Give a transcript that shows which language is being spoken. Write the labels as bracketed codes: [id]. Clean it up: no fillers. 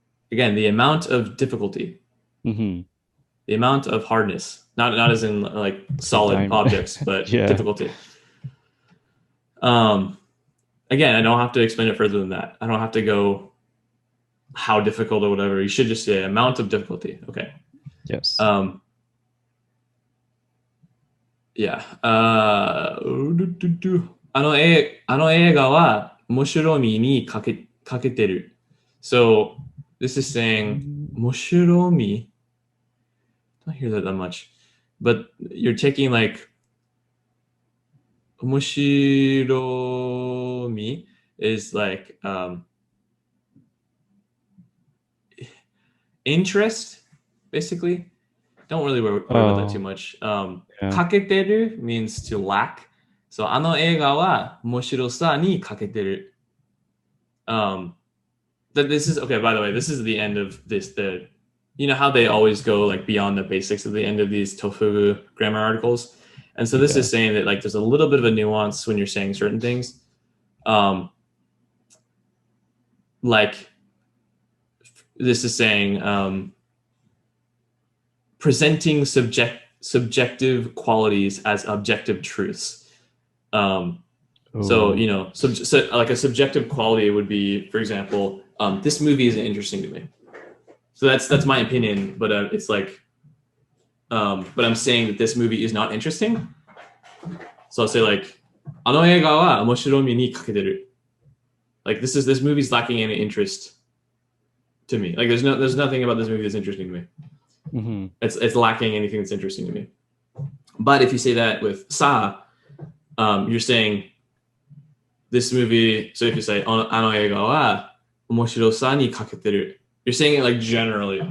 [en] Again, the amount of difficulty. The amount of hardness. Not as in like solid objects, but difficulty. Again, I don't have to explain it further than that. I don't have to go how difficult or whatever. You should just say amount of difficulty. Okay. Yes. Yeah. [ja] あの映画は面白みに欠けてる. [en] So this is saying 面白み. I don't hear that much. But you're taking like 面白み is like interest, basically. Don't really worry about that too much. 欠けてる means to lack. [ja] So あの映画は面白さに欠けてる. [en] That this is okay. By the way, this is the end of this. You know how they always go like beyond the basics at the end of these tofugu grammar articles, and so this is saying that like there's a little bit of a nuance when you're saying certain things. Like this is saying presenting subjective qualities as objective truths. So, you know, so like a subjective quality would be, for example, this movie isn't interesting to me. So that's my opinion, but it's like, but I'm saying that this movie is not interesting. [ja] So I'll say like, あの映画は面白みに欠けてる. [en] Like this movie's lacking any interest to me. Like there's nothing about this movie that's interesting to me. It's lacking anything that's interesting to me. But if you say that with sa, you're saying this movie. So if you say [ja] あの映画は面白さに欠けてる, [en] you're saying it like generally.